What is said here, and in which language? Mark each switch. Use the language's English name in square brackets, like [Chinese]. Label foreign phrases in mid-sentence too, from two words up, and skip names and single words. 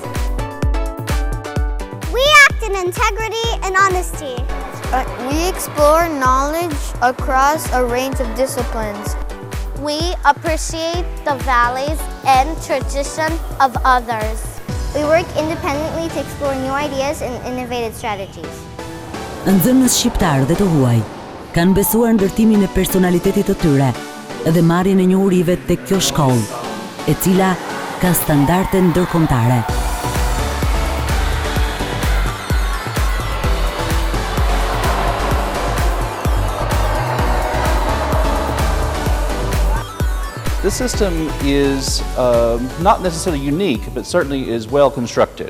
[English] We act in integrity and honesty. We explore knowledge across a range of disciplines. We appreciate the values and tradition of others. We work independently to explore new ideas and innovative strategies. [Albanian] Nxënës shqiptar dhe të huaj kanë besuar ndërtimin e personalitetit të tyre dhe marrjen e njohurive tek kjo shkollë, e cila ka standarde ndërkombëtare. [English] This system is not necessarily unique, but certainly is well constructed.